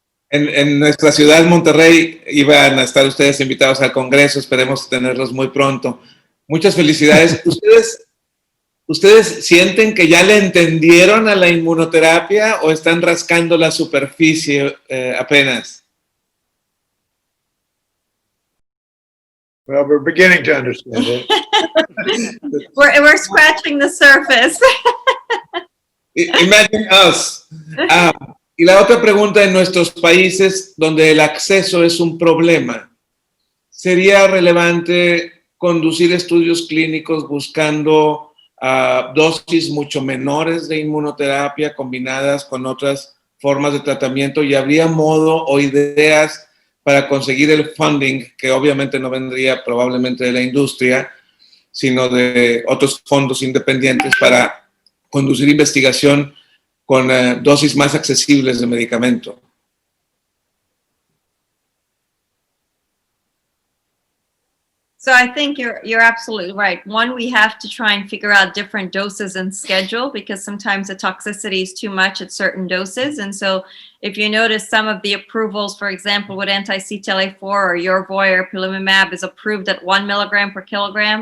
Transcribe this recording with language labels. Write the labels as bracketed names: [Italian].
[Spanish] En nuestra ciudad, Monterrey, iban a estar ustedes invitados al Congreso. Esperemos tenerlos muy pronto. Muchas felicidades. ¿Ustedes sienten que ya le entendieron a la inmunoterapia o están rascando la superficie apenas? [English] Well, we're beginning to understand it. We're scratching the surface. Imagine us. [Spanish] Y la otra pregunta, en nuestros países donde el acceso es un problema, ¿sería relevante conducir estudios clínicos buscando dosis mucho menores de inmunoterapia combinadas con otras formas de tratamiento? ¿Y habría modo o ideas para conseguir el funding, que obviamente no vendría probablemente de la industria, sino de otros fondos independientes, para conducir investigación con dosis más accesibles de medicamento? [English] So I think you're absolutely right. One, we have to try and figure out different doses and schedule, because sometimes the toxicity is too much at certain doses. And so if you notice, some of the approvals, for example, with anti-CTLA-4 or Yervoy or ipilimumab, is approved at 1 milligram per kilogram.